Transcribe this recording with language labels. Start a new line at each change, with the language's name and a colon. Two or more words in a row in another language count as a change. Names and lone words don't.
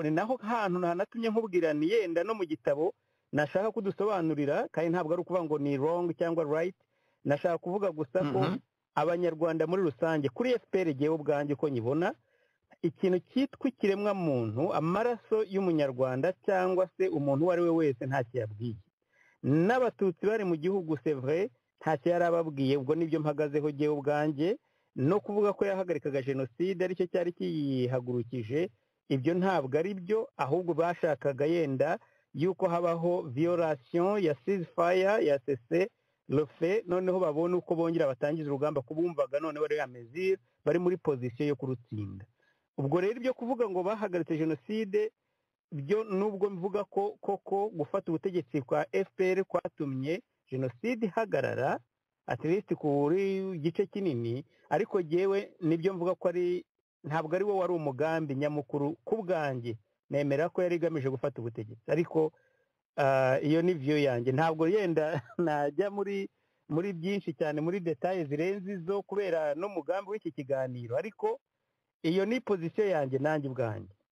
Kinyarwanda: ni naho hantu hanatumye nkubwira ni yenda no mu gitabo nashaka kudusobanurira kandi ntabwo ari ukuvuga ngo ni wrong cyangwa right nashaka kuvuga gusa ko abanyarwanda muri rusange kuri FPR gewe ubwanjye ko nyibona ikintu cyitwa ikiremwa muntu amaraso y'umunyarwanda cyangwa se umuntu uwo ari we wese ntacyo yabwiye n'abatutsi bari mu gihugu
French: c'est vrai
Kinyarwanda: ntacyo yarababwiye ubwo nibyo mpagazeho gewe ubwanjye no kuvuga ko yahagarikaga jenoside aricyo cyari kiyihagurukije ibyo ntabwo ari byo ahubwo bashakaga yenda yuko habaho violation ya ceasefire ya
French: cessez le feu
Kinyarwanda: noneho babona uko bongera batangiza urugamba kubumvaga noneho rero amezire bari muri position yo kurutsinda ubwo rero ibyo kuvuga ngo bahagaritse jenoside byo nubwo mvuga ko koko gufata ubutegetsi kwa FPR kwatumye jenoside ihagarara
English: at least
Kinyarwanda: kuri gice kinini ariko jewe nibyo mvuga ko ari ntabwo ari wo wari umugambi nyamukuru kubwanjye nemera ko yari igamije gufata ubutegetsi ariko iyo ni view yanjye ntabwo yenda najya muri byinshi cyane muri details zirenze izo kubera no mugambi w'iki kiganiro ariko iyo ni position yanjye nanjye ubwanjye